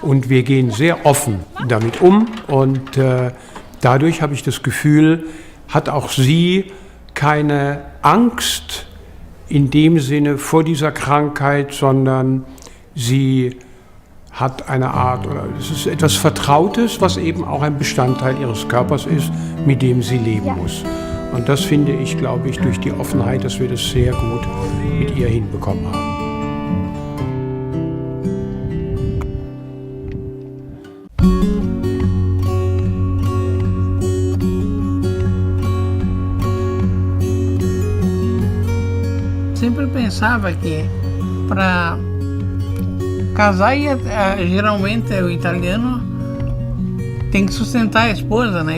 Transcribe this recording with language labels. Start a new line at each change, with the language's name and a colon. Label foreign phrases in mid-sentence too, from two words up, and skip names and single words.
German: Und wir gehen sehr offen damit um. Und dadurch habe ich das Gefühl, hat auch sie keine Angst in dem Sinne vor dieser Krankheit, sondern sie hat eine Art, oder es ist etwas Vertrautes, was eben auch ein Bestandteil ihres Körpers ist, mit dem sie leben muss. Und das finde ich, glaube ich, durch die Offenheit, dass wir das sehr gut mit ihr hinbekommen haben.
Portuguese: Sempre pensava que para casar, geralmente o italiano tem que sustentar a esposa, né?